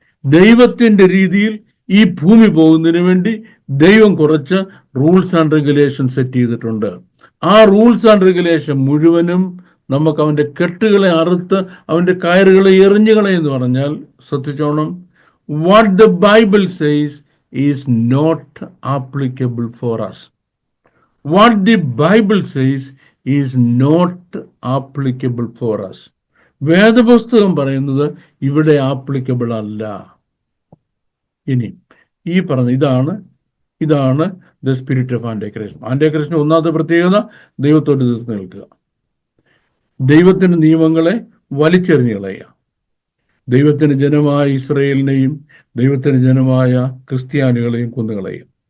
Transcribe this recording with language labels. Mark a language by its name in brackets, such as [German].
[Malayalam] ദൈവത്തിന്റെ രീതിയിൽ ഈ ഭൂമി പോകുന്നതിന് വേണ്ടി ദൈവം കുറച്ച് [English] rules and regulation [Malayalam] സെറ്റ് ചെയ്തിട്ടുണ്ട്. ആ റൂൾസ് ആൻഡ് റെഗുലേഷൻ മുഴുവനും നമുക്ക് അവന്റെ കെട്ടുകളെ അറുത്ത് അവന്റെ കയറുകളെ എറിഞ്ഞു കളയെന്ന് പറഞ്ഞാൽ, ശ്രദ്ധിച്ചോണം, [English] what the Bible says is not applicable for us. What the Bible says is not applicable for us. [Malayalam] വേദപുസ്തകം പറയുന്നത് ഇവിടെ ആപ്ലിക്കബിൾ അല്ല. ഇനി ഈ പറഞ്ഞ ഇതാണ് [English] The spirit of antichrist. [Malayalam] Anti ക്രൈസ്റ്റിന്റെ ഒന്നാമത്തെ പ്രത്യേകത ദൈവത്തോട് എതിർത്ത് നിൽക്കുക, ദൈവത്തിന്റെ നിയമങ്ങളെ വലിച്ചെറിഞ്ഞു കളയുക, ദൈവത്തിന് ജനമായ ഇസ്രയേലിനെയും ദൈവത്തിന് ജനമായ ക്രിസ്ത്യാനികളെയും കൊന്നുകളയുക.